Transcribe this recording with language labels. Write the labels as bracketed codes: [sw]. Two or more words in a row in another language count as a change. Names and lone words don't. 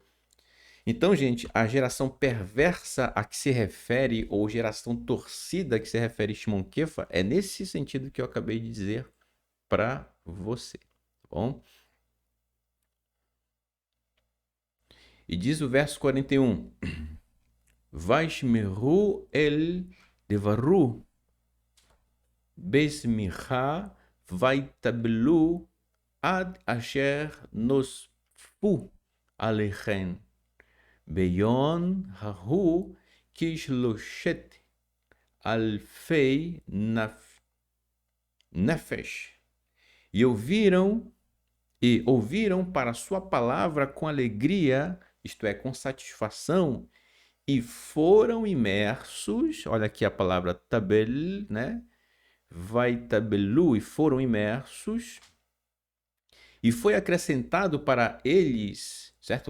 [pt] Então, gente, a geração perversa a que se refere, ou geração torcida a que se refere Shimon Kefa, é nesse sentido que eu acabei de dizer para você. Tá bom? E diz o verso 41. [he] וישמעו אל דבריו בשמחה ויטבלו עד אשר נוספו עליכם ביום ההוא כשלושת אלפי nefesh. [pt] E ouviram para sua palavra com alegria, isto é, com satisfação, e foram imersos, olha aqui a palavra tabel, né? [he] ויטבלו, [pt] e foram imersos E foi acrescentado para eles, certo?